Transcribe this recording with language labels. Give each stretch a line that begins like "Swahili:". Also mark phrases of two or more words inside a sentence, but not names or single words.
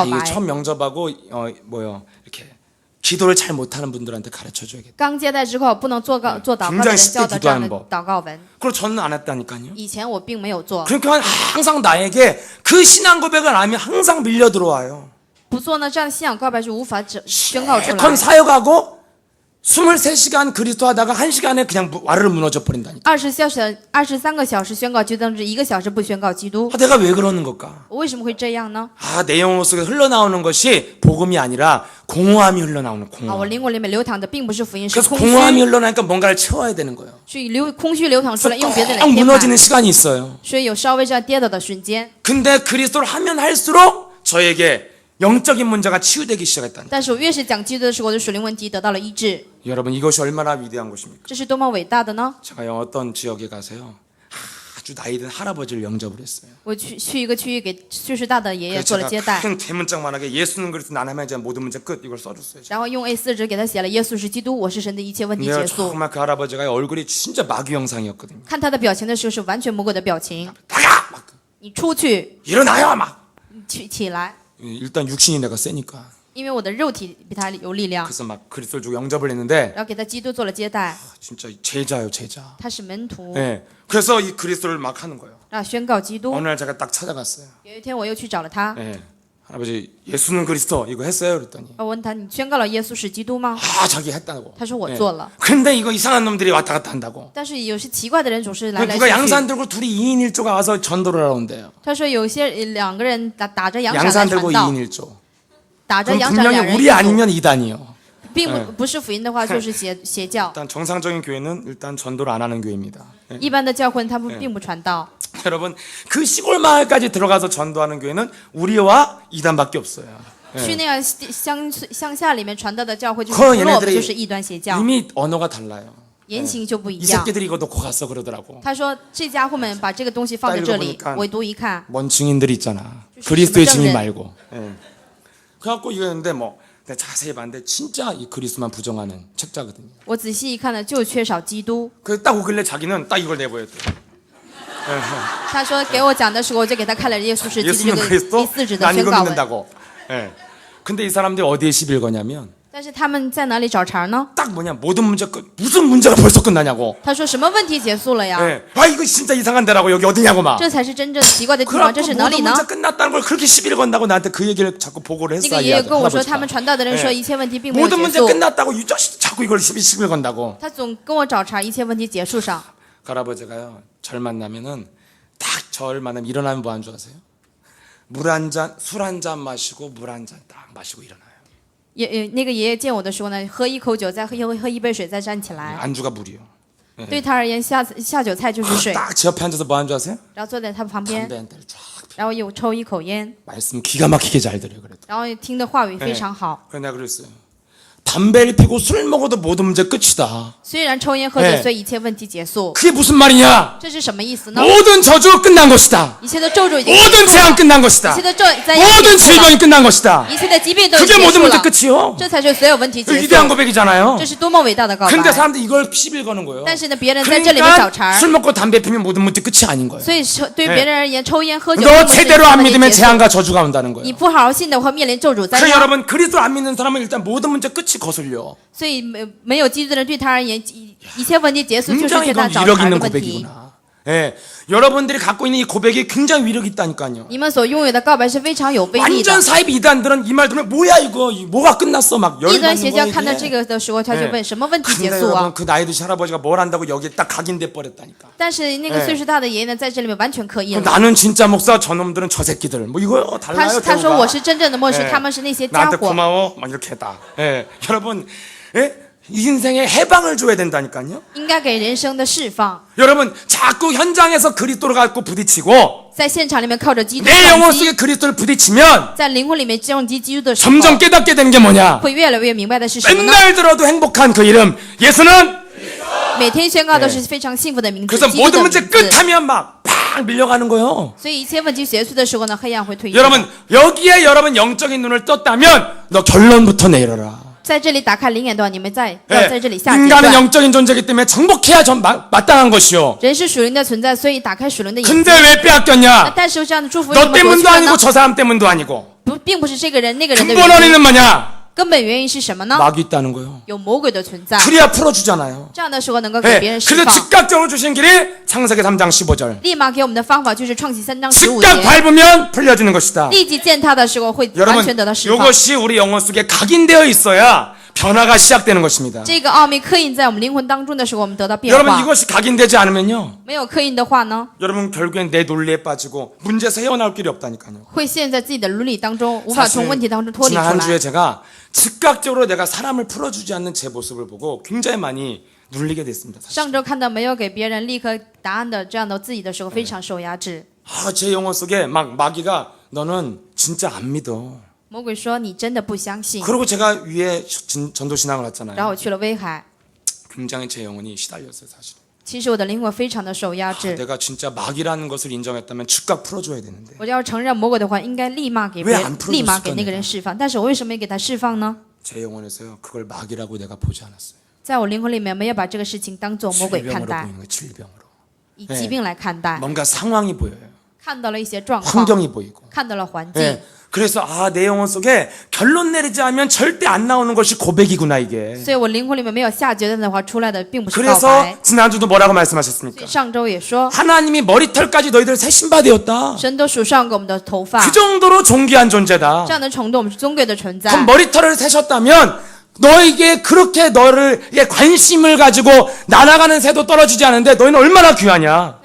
Korean: 이게
Chinese: 白。
Korean: 첫 명접하고 이렇게 기도를 잘 못하는 분들한테 가르쳐줘야겠다.
Chinese: 刚接待之后不能做祷告的
Korean: 굉장히
Chinese: 人
Korean: 쉽게
Chinese: 教的这样的
Korean: 기도하는 법
Chinese: 祷告文。
Korean: 그리고 저는 안 했다니까요.
Chinese: 以前我并没有做，
Korean: 그러니까 항상 나에게 그 신앙 고백을 하면 항상 밀려 들어와요.
Chinese: 不做呢，这样的信仰告白是无法宣告出来
Korean: 실컷 。 사역하고 23시간 그리스도 하다가 1시간에 그냥 와르르 무너져 버린다니까.
Chinese: 23 个小时宣告基督，1个小时不宣告基督。
Korean: 내가 왜 그러는 걸까?
Chinese: 我为什么会这样呢？
Korean: 내 영혼 속에 흘러나오는 것이 복음이 아니라 공허함이 흘러나오는
Chinese: 我
Korean: 공허함.
Chinese: 灵魂里面流淌的并不是福音，是
Korean: 그래서
Chinese: 空
Korean: 공허함이
Chinese: 虚，
Korean: 흘러나니까 뭔가를 채워야 되는 거예요.
Chinese: 空虚流淌出来，用别的来
Korean: 꽉
Chinese: 填满，
Korean: 무너지는 시간이 있어요.
Chinese: 所以有稍微这样跌倒的瞬间。
Korean: 근데 그리스도를 하면 할수록 저에게 영적인 문제가 치유되기 시작했다는.
Chinese: 但是我越是讲基督的时候，我的属灵问题得到了医治，
Korean: 여러분 이것이 얼마나 위대한 것입니까?
Chinese: 这是多么伟大的呢？
Korean: 제가 어떤 지역에 가서요. 아주 나이 든 할아버지를 영접을 했어요.
Chinese: 我去一个区域给岁数大的爷爷
Korean: 그래서
Chinese: 做了接
Korean: 제가
Chinese: 待，
Korean: 큰 대문짝만하게 예수는 그리스도 난 하면 이제 모든 문제 끝 이걸 써줬어요.
Chinese: 然后用 A4 纸给他写了耶稣是基督，我是神的一切问题
Korean: 내가
Chinese: 结束。
Korean: 정말 그 할아버지가 얼굴이 진짜 마귀 형상이었거든요.
Chinese: 看他的表情的时候是完全魔鬼的表情，
Korean: 나가! 막
Chinese: 你出去，
Korean: 일어나요 막.
Chinese: 你起来，
Korean: 일단 육신이 내가 세니까.
Chinese: 因为我的肉体比他有力量，
Korean: 그래서 막 그리스도를 주고 영접을 했는데
Chinese: 然后给他基督做了接待，
Korean: 진짜 제자요 제자.
Chinese: 他是门徒，
Korean: 네. 그래서 이 그리스도를 막 하는 거예요.
Chinese: 然后宣告基督。
Korean: 어느 날 제가 딱 찾아갔어요.
Chinese: 有一天我又去找了他，
Korean: 네. 할아버지 예수는 그리스도 이거 했어요 그랬더니
Chinese: 我问他你宣告了耶稣是基督吗？
Korean: 자기 했다고.
Chinese: 他说我做了，
Korean: 근데 이거 이상한 놈들이 왔다 갔다 한다고.
Chinese: 但是有些奇怪的人总是来来
Korean: 누가
Chinese: 去
Korean: 양산
Chinese: 去。
Korean: 들고 둘이 2인 1조가 와서 전도를 하러 온대요.
Chinese: 他说有些两个人打着阳伞
Korean: 양산
Chinese: 来
Korean: 들고
Chinese: 传道，
Korean: 2인 1조.
Chinese: 打着
Korean: 그럼
Chinese: 阳伞两
Korean: 분명히
Chinese: 人
Korean: 우리
Chinese: 一组，
Korean: 아니면 이단이요.
Chinese: 并不是福音的话就是邪教。
Korean: 일단 정상적인 교회는 일단 전도를 안 하는 교회입니다. 예.
Chinese: 一般的教会他们并不传道。
Korean: 여러분 그 시골 마을까지 들어가서 전도하는 교회는 우리와 이단밖에 없어요.
Chinese: 去那样乡下里面传道的教会就是可部落，
Korean: 얘네들이
Chinese: 就是异端邪教，
Korean: 이미 언어가 달라요.
Chinese: 言行就不一
Korean: 이
Chinese: 样。
Korean: 새끼들이 이거 놓고 갔어 그러더라고.
Chinese: 他说这家伙们把这个东西放在这里
Korean: 딱 ，
Chinese: 我读一看，
Korean: 뭔 증인들이 있잖아. 주시- 그리스도의 주시- 증인 주시- 말고. 예. 그래갖고 이거 했는데 뭐 내가 자세히 봤는데 진짜 이 그리스도만 부정하는 책자거든요.
Chinese: 我仔细一看呢，就缺少基督。
Korean: 그래서 딱 오길래 자기는 딱 이걸 내보였대.
Chinese: 他说给我讲的时候，我就给他看了耶稣是基督
Korean: 예수는
Chinese: 这个
Korean: 그리스도
Chinese: 第4纸的
Korean: 난
Chinese: 宣
Korean: 이거
Chinese: 告文。
Korean: 믿는다고. 예. 근데 이 사람들이 어디에 시비를 거냐면
Chinese: 但是他们在哪里找茬呢？
Korean: 딱 뭐냐 모든 문제 끝 무슨 문제가 벌써 끝나냐고.
Chinese: 他说什么问题结束了呀？
Korean: 예. 이거 진짜 이상한 데라고 여기 어디냐고 막.
Chinese: 这才是真正奇怪的地方，这
Korean: 그래갖고
Chinese: 是哪里
Korean: 모든
Chinese: 呢？
Korean: 문제 끝났다는 걸 그렇게 시비를 건다고 나한테 그 얘기를 자꾸 보고를
Chinese: 那
Korean: 했어.
Chinese: 个爷爷跟我说，
Korean: 할아버지가.
Chinese: 他们传道的人说
Korean: 예.
Chinese: 一切问题并没有
Korean: 모든
Chinese: 结
Korean: 문제
Chinese: 束，
Korean: 끝났다고 이 자식 자꾸 이걸 시비를 건다고.
Chinese: 他总跟我找茬，一切问题结束上。
Korean: 그 할아버지가요 절 만나면은 딱 절 만나면 일어나면 뭐 하는 줄 아세요? 물 한 잔, 술 한 잔 마시고 물 한 잔 딱 마시고 일어나요.
Chinese: 那个爷爷见我的时候呢，喝一口酒，再喝一杯水，再站起来。
Korean: 안주가 물이요.
Chinese: 对他而言，下酒菜就是水，
Korean: 딱 제 옆에 앉아서 뭐 하는 줄 아세요?
Chinese: 然后坐在他旁边，
Korean: 담배 한 대를 쫙 펴.
Chinese: 然后又抽一口烟，
Korean: 말씀 기가 막히게 잘 들어요. 그래도.
Chinese: 然后听的话语非常好。
Korean: 그래서 내가 그랬어요. 담배를 피고 술 먹어도 모든 문제 끝이다.
Chinese: 虽然抽烟喝酒，所以一切问题结束，
Korean: 그게 무슨 말이냐?
Chinese: 这是什么意思呢？
Korean: 모든 저주 끝난 것이다.
Chinese: 一切的咒诅已经
Korean: 모든
Chinese: 结束
Korean: 재앙
Chinese: 了，
Korean: 끝난
Chinese: 一
Korean: 것이다.
Chinese: 切的灾殃
Korean: 모든
Chinese: 结束了，
Korean: 질병이 끝난 것이다.
Chinese: 一切的疾病都已
Korean: 그게
Chinese: 经结
Korean: 모든
Chinese: 束
Korean: 문제
Chinese: 了，
Korean: 끝이요.
Chinese: 这才是所有问题结束。
Korean: 위대한 고백이잖아요.
Chinese: 这是多么伟大的告
Korean: 근데
Chinese: 白！
Korean: 사람들이 이걸 시비를 거는 거예요.
Chinese: 但是呢，别人在这里面找茬
Korean: 그러니까 ， 술 먹고 담배 피면 모든 문제 끝이 아닌 거예요.
Chinese: 所以对于别人而言，抽烟喝酒
Korean: 너
Chinese: 并不是一切
Korean: 제대로 안
Chinese: 问题
Korean: 믿으면
Chinese: 结束。
Korean: 재앙과 저주가 온다는
Chinese: 你
Korean: 거예요.
Chinese: 不好好信的话，面临咒诅灾
Korean: 그래서
Chinese: 殃。
Korean: 여러분 그리스도 안 믿는 사람은 일단 모든 문제 끝이 거슬려.
Chinese: 所以没有基督的人对他而言，一切问题结束就是
Korean: 굉장히
Chinese: 对他
Korean: 이건
Chinese: 找
Korean: 위력
Chinese: 茬的
Korean: 있는
Chinese: 问题。
Korean: 고백이구나. 예, 여러분들이 갖고 있는 이 고백이 굉장히 위력이 있다니까요.
Chinese: 你们所拥有的告白是非常有威力的
Korean: 완전 。 사이비 이단들은 이 말 들으면 뭐야 이거 뭐가 끝났어 막
Chinese: 异
Korean: 열이
Chinese: 端
Korean: 받는
Chinese: 邪教
Korean: 거야
Chinese: 看到
Korean: 이게.
Chinese: 这个的时候，他就问什么问题结
Korean: 근데
Chinese: 束
Korean: 여러분
Chinese: 啊？
Korean: 그 나이 드신 할아버지가 뭘 한다고 여기에 딱 각인돼 버렸다니까.
Chinese: 但是那个岁数大的爷爷呢，在这里面完全可以了。
Korean: 나는 진짜 목사 저놈들은 저 새끼들 뭐 이거
Chinese: 他
Korean: 달라요
Chinese: 他说
Korean: 대우가.
Chinese: 我是真正的牧师，
Korean: 예.
Chinese: 他们是那些家
Korean: 나한테
Chinese: 伙。
Korean: 고마워 막 이렇게 했다. 예. 여러분 예? 인생에 해방을 줘야 된다니까요.
Chinese: 应该给人生的释放，
Korean: 여러분 자꾸 현장에서 그리스도를 갖고 부딪히고
Chinese: 在现场里面靠着基督
Korean: 내 영혼
Chinese: 撞
Korean: 속에
Chinese: 击，
Korean: 그리스도를 부딪히면
Chinese: 在灵魂里面撞击基督的时候，
Korean: 점점 깨닫게 되는 게 뭐냐?
Chinese: 会越来越明白的是什么呢？
Korean: 맨날 들어도 행복한 그 이름 예수는
Chinese: 每天宣告都是非常幸福的名字，
Korean: 그래서
Chinese: 基督
Korean: 모든
Chinese: 的
Korean: 문제
Chinese: 名字。
Korean: 끝하면 막 팍 밀려가는 거예요.
Chinese: 所以一切问题结束的时候呢，黑暗会退去。
Korean: 여러분 여기에 여러분 영적인 눈을 떴다면 너 결론부터 내려라.
Chinese: 在这里打开灵眼的话，你们要
Korean: 예.
Chinese: 在这里下结
Korean: 인간은
Chinese: 论。
Korean: 영적인 존재이기 때문에 정복해야 마땅한 것이요.
Chinese: 人是属灵的存在，所以打开属灵的眼睛。
Korean: 근데 왜 빼앗겼냐?
Chinese: 但是这样的祝福为什
Korean: 너
Chinese: 么夺去
Korean: 때문도
Chinese: 了
Korean: 아니고
Chinese: 呢？
Korean: 저 사람 때문도 아니고
Chinese: 并不是这个人那个人的
Korean: 근본
Chinese: 原因，
Korean: 원인은 뭐냐?
Chinese: 根本原因是什么呢？
Korean: 마귀 있다는 거예요.
Chinese: 有魔鬼的存在。
Korean: 그래야 풀어주잖아요.
Chinese: 这样的时候能够给别
Korean: 예.
Chinese: 人释
Korean: 그래서
Chinese: 放。
Korean: 즉각적으로 주신 길이 창세기 3장 15절.
Chinese: 立马给我们的方法就是创启3章15
Korean: 즉각
Chinese: 节，
Korean: 밟으면 풀려지는 것이다.
Chinese: 立即践踏的时候会完
Korean: 여러분
Chinese: 全得到释放。
Korean: 이것이 우리 영혼 속에 각인되어 있어야 변화가 시작되는 것입니다.
Chinese: 这个奥秘刻印在我们灵魂当中的时候，我们得到变
Korean: 여러분
Chinese: 化。
Korean: 이것이 각인되지 않으면요.
Chinese: 没有刻印的话呢，
Korean: 여러분 결국엔 내 논리에 빠지고 문제에서 헤어나올 길이 없다니까요.
Chinese: 会陷在自己的伦理当中，无法从问题当中脱离
Korean: 지난
Chinese: 出
Korean: 한 주에
Chinese: 来。
Korean: 제가 즉각적으로 내가 사람을 풀어주지 않는 제 모습을 보고 굉장히 많이 눌리게 됐습니다. 사실.
Chinese: 上周看到没有给别人立刻答案的这样的自己的时候，非常受压制。
Korean: 제 영혼 속에 막 마귀가 너는 진짜 안 믿어.
Chinese: 魔鬼说：“你真的不相信。
Korean: 그리고 제가 위에 전도 신앙을
Chinese: 然后
Korean: 했잖아요.
Chinese: 我去了威海，
Korean: 굉장히 제 영혼이 시달렸어요, 사실.
Chinese: 其实我的灵魂非常的受压制。
Korean: 내가 진짜 마귀라는 것을 인정했다면 즉각 풀어줘야 되는데.
Chinese: 我要承认魔鬼的话，应该立马给别
Korean: 왜안
Chinese: 人，
Korean: 풀어줬을까
Chinese: 立马给那个人释放。但是我为什么没给他释放呢？
Korean: 제 영혼에서요, 그걸 마귀라고 내가 보지 않았어요.
Chinese: 在我灵魂里面没有把这个事情当做魔鬼看
Korean: 질병으로
Chinese: 待，
Korean: 보이는 거예요, 질병으로.
Chinese: 以疾病来看待，
Korean: 뭔가 상황이 보여요.
Chinese: 看到了一些状况，
Korean: 환경이 보이고.
Chinese: 看到了环境。
Korean: 예. 그래서 내 영혼 속에 결론 내리지 않으면 절대 안 나오는 것이 고백이구나 이게.
Chinese: 所以我灵魂里面没有下决断的话，出来的并不是告
Korean: 그래서
Chinese: 白。
Korean: 지난주도 뭐라고
Chinese: 所
Korean: 말씀하셨습니까?
Chinese: 以上周也说，
Korean: 하나님이 머리털까지 너희들 세신바 되었다.
Chinese: 神都数上给我们的头发，
Korean: 그 정도로 존귀한 존재다.
Chinese: 这样的程度我们是尊贵的存在。
Korean: 그럼 머리털을 세셨다면 너에게 그렇게 너를 관심을 가지고 날아가는 새도 떨어지지 않는데 너희는 얼마나 귀하냐.